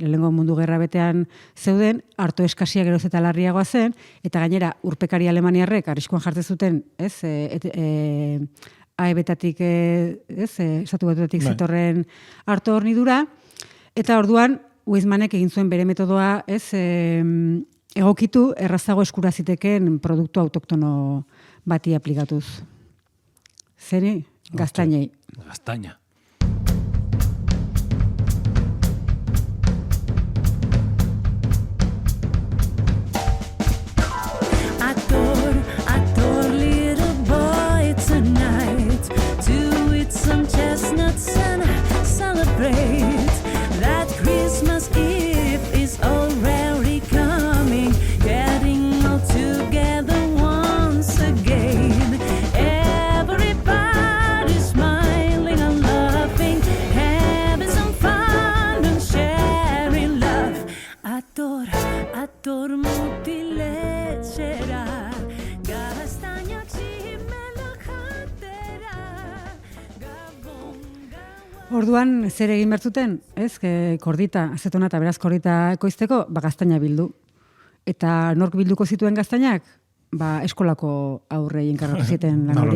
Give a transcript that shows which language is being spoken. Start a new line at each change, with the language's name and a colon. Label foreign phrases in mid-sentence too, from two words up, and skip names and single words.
Basque: lehenengo mundu gerra betean zeuden, arto eskasia geroz eta larriagoa zen, eta gainera urpekari alemaniarrek arriskuan jartzen zuten, ez, AEB-tatik, estatu batuetatik zetorren arto hornidura, eta orduan Weizmannek egin zuen bere metodoa, ez, egokitu errazago eskura ziteken produktu autoktono bati aplikatuz. Zeri? Gaztainei. Gaztaina.
English: Adore, little boy, tonight. To eat some chestnuts and celebrate that Christmas Eve is already coming. Getting all together once again. Everybody's smiling and laughing, having some fun and sharing love.
Basque: Adore mutiletxera. Orduan, zer egin bertzuten, ez? Kordita, azetona eta beraz kordita ekoizteko, gaztaina bildu. Eta nork bilduko zituen gaztainak? Eskolako aurrei enkargatu zieten lan hori.